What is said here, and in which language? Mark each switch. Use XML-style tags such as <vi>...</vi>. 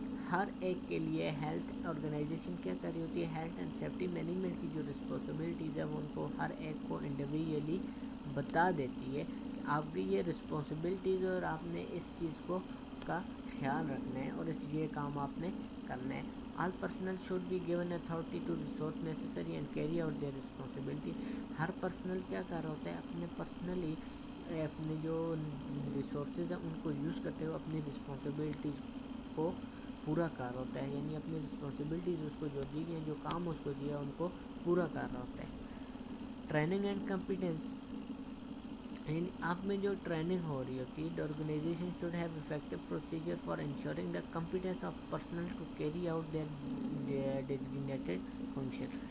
<hi>हर एक के लिए हेल्थ ऑर्गेनाइजेशन क्या कर रही होती है, हेल्थ एंड सेफ्टी मैनेजमेंट की जो रिस्पॉन्सिबिलिटीज़ है वो उनको हर एक को इंडिविजुअली बता देती है कि आपकी ये रिस्पॉन्सिबिलिटीज़ और आपने इस चीज़ को का ख्याल रखना है और इस ये काम आपने करना है।</hi> <en>All personnel should be given authority to resource necessary and carry out their responsibility.</en> <hi>हर personal क्या कर रहा होता है, अपने पर्सनली अपने जो रिसोर्सेज हैं उनको यूज़ करते हुए अपनी रिस्पॉन्सिबिलिटीज़ को पूरा कर रहा होता है, यानी अपनी रिस्पॉन्सिबिलिटीज़ उसको जो दी गई, जो काम उसको दिया उनको पूरा कर रहा होता है।</hi> <en>training and competence,</en> <hi>यानी आप में जो ट्रेनिंग हो रही होती है,</hi> <en>The organization should have effective procedure for ensuring the competence of personnel to carry out their designated function.</en>